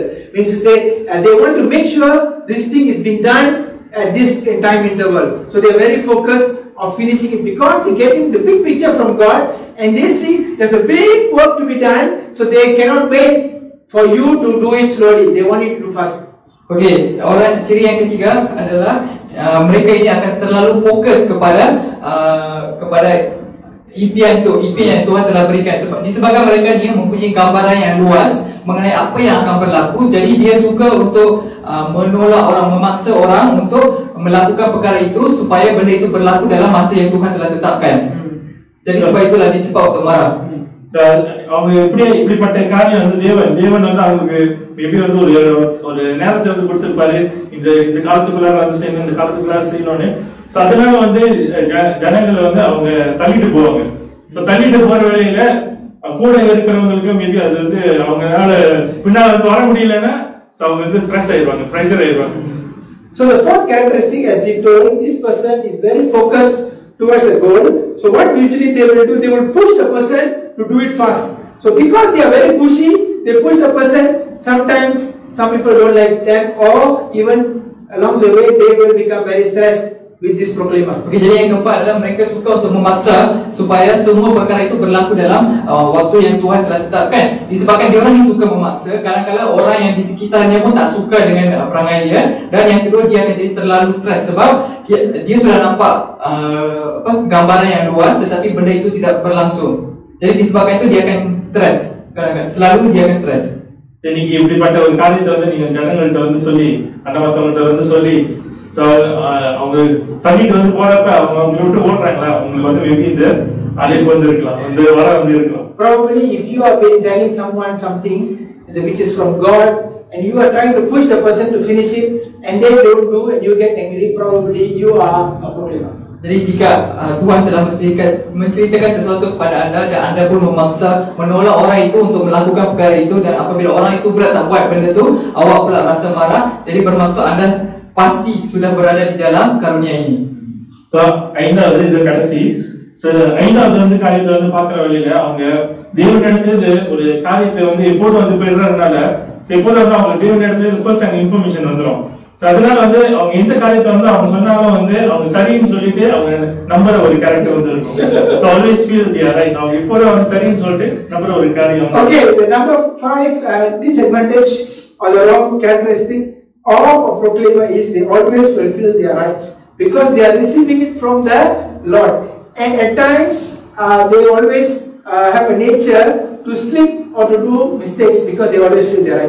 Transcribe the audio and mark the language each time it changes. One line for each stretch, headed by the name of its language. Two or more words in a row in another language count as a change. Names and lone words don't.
English: Means to say they want to make sure this thing is being done at this time interval. So they are very focused on finishing it because they are getting the big picture from God and they see there's a big work to be done. So they cannot wait for you to do it slowly. They want you to do fast.
Malay: Okey, orang ciri yang ketiga adalah mereka ini akan terlalu fokus kepada impian yang Tuhan telah berikan. Disebabkan mereka ni mempunyai gambaran yang luas mengenai apa yang akan berlaku, jadi dia suka untuk menolak orang, memaksa orang untuk melakukan perkara itu supaya benda itu berlaku dalam masa yang Tuhan telah tetapkan. Jadi sebab itulah dia cepat untuk marah.
Tamil: அவங்க இப்படிப்பட்ட காரியம் வந்து தேவன் வந்து அவங்களுக்கு எப்படி வந்து ஒரு நேரத்தை வந்து கொடுத்திருப்பாரு. இந்த காலத்துக்குள்ளார வந்து செய்யணும், இந்த காலத்துக்குள்ளார செய்யணும்னு. சோ அதனால வந்து ஜனங்களை வந்து அவங்க தள்ளிட்டு போவாங்க. சோ தள்ளிட்டு போற வேலையில கூட இருக்கிறவங்களுக்கு மேபி அது வந்து அவங்களால பின்னால வந்து வர முடியலன்னா அவங்க வந்து ஸ்ட்ரெஸ் ஆயிடுவாங்க, பிரஷர் ஆயிடுவாங்க.
English: So the fourth characteristic, as we told, this person is very focused towards a goal. So what usually they will do, they will push the person to do it fast. So because they are very pushy, they push the person. Sometimes some people don't like them, or even along the way they will become very stressed with this proclaimer.
Malay: Okay, jadi yang keempat adalah mereka suka untuk memaksa supaya semua perkara itu berlaku dalam waktu yang Tuhan telah tetapkan. Disebabkan dia orang yang suka memaksa, kadang-kadang orang yang di sekitarnya pun tak suka dengan perangai dia. Dan yang kedua, dia akan jadi terlalu stres sebab dia sudah nampak gambaran yang luas, tetapi benda itu tidak berlangsung. Jadi disebabkan itu dia akan stres. Kadang-kadang selalu dia akan stres.
Tamil: இன்னைக்கு இப்படிப்பட்ட ஒரு காரியத்தை வந்து நீங்க ஜனங்கள்ட்ட வந்து சொல்லி, அண்ணமத்தவங்கள்ட்ட வந்து சொல்லி, அவங்க தள்ளிட்டு வந்து போறப்ப அவங்க விட்டு ஓடுறாங்களா, உங்களுக்கு வந்து மேபி இந்த அழைப்பு வந்து இருக்கலாம், வந்து வர வந்து இருக்கலாம்.
English: Probably if you have been telling someone something which is from God, and you are trying to push the person to finish it, and they don't do, and you get angry, probably you are a proclaimer.
Malay: Jadi jika Tuhan telah menceritakan sesuatu kepada anda dan anda pun memaksa menolak orang itu untuk melakukan perkara itu, dan apabila orang itu pula tak buat benda itu, awak pula rasa marah, jadi bermaksud anda pasti sudah berada di dalam karunia ini.
Tamil: So ஐந்தாவது இது கடைசி. So ஐந்தாவது வந்து காரியத்தை வந்து பார்க்குற வழியில அவங்க தேவன் இடத்துல ஒரு காரியத்தை வந்து எப்போதும் வந்து பெறுறதுனால எப்போதும் வந்து அவங்க தேவன் இடத்துல ஃபர்ஸ்ட் அங்க இன்ஃபர்மேஷன் வந்துடும். ஸோ அதனால வந்து அவங்க எந்த காரியத்தை வந்து அவங்க சொன்னாலும் வந்து அவங்க சரின்னு சொல்லிட்டு அவங்க நம்புற ஒரு கேரக்டர் வந்து இருக்கும்.
English: so always feel the right.
Tamil: அவங்க எப்போதும் வந்து சரின்னு சொல்லிட்டு நம்புற ஒரு காரியம்.
English: Okay, the number 5 disadvantage or the wrong characteristic of a proclaimer is they always fulfill their rights because they are receiving it from the Lord, and at times they always have a nature to slip or to do mistakes because they always feel their right.